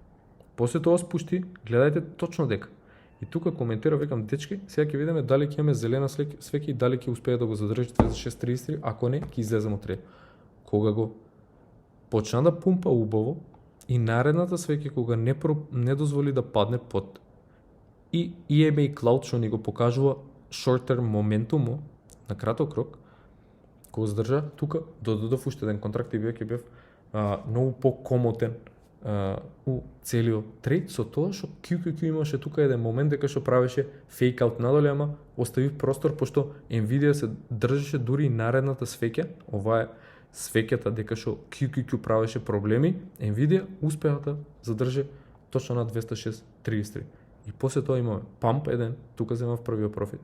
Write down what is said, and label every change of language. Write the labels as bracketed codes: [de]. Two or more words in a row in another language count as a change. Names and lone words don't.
[mk] После тоа спушти, гледајте точно дека. И тука коментира, викам, дечки, сега ќе видиме дали ќе имаме зелена свеќе и дали ќе успее да го задржи 206,33, ако не, ќе излезем од трейд. кога го почна да пумпа убаво и наредната свеќе кога не дозволи да падне под и EMA Cloud што ни го покажува [en] short term [mk] моментумо на краток рок, кога задржа тука додадов уште еден контракт и веќе бев многу покомотен у целиот трейд со тоа што QQQ имаше тука еден момент дека што правеше [en] fake out [mk] надоле, ама оставив простор пошто Nvidia се држеше дури и наредната свеќа, ова е свеќата дека што QQQ правеше проблеми, Nvidia успеа да задржи точно на 206.33. И после тоа имаме Pump 1, тука земав првиот профит.